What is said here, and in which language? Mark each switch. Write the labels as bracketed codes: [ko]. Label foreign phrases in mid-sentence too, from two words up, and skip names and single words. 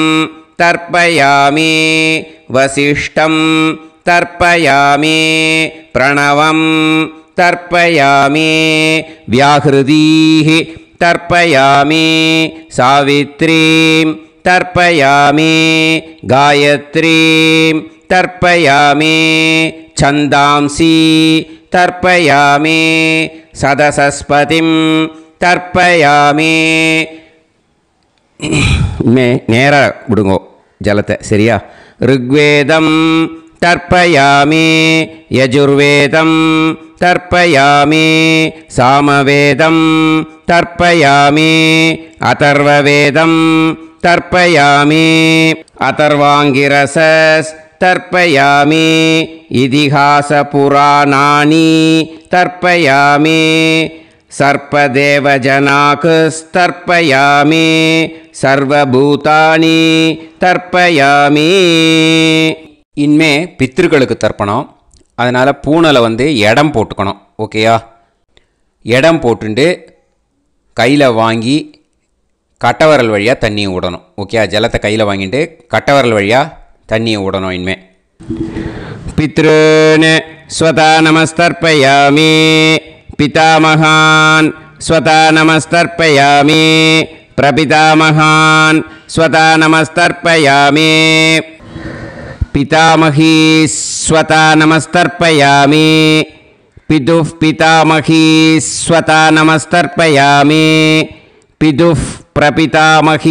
[sa] तर्पयामि वसिष्ठं तर्पयामि प्रणवं तर्पयामि व्याहृतीः तर्पयामि सावित्रीं तर्पयामि गायत्रीं तर्पयामि छन्दांसि तर्पयामि सदसस्पतिं तर्पयामि [ta] நேரா விடுங்கோ ஜலத்தை. சரியா? [sa] ऋग्वेदं तर्पयामि यजुर्वेदं तर्पयामि सामवेदं तर्पयामि अथर्ववेदं तर्पयामि अथर्वाङ्गिरसस् तर्पयामि इतिहासपुराणानि तर्पयामि सर्पदेवजनाकस्तर्पयामि सर्वभूतानि तर्पयामि. [ta] இனிமே பித்ருக்களுக்கு தர்ப்பணம். அதனால் பூனலை இடம் போட்டுக்கணும். ஓகேயா? இடம் போட்டுண்டு கையில் வாங்கி கட்டவரல் வழியாக தண்ணியை விடணும். ஓகேயா? ஜலத்தை கையில் வாங்கிட்டு கட்டவரல் வழியாக தண்ணியை விடணும். [sa] இனிமே पितॄन् स्वता नमस्तर्पयामि पितामहान् स्वता नमस्तर्पयामि प्रपितामहान् स्वता नमस्तर्पयामि पितामही स्वता नमस्तर्पयामि पितुः पितामही स्वता नमस्तर्पयामि पितुः प्रपितामही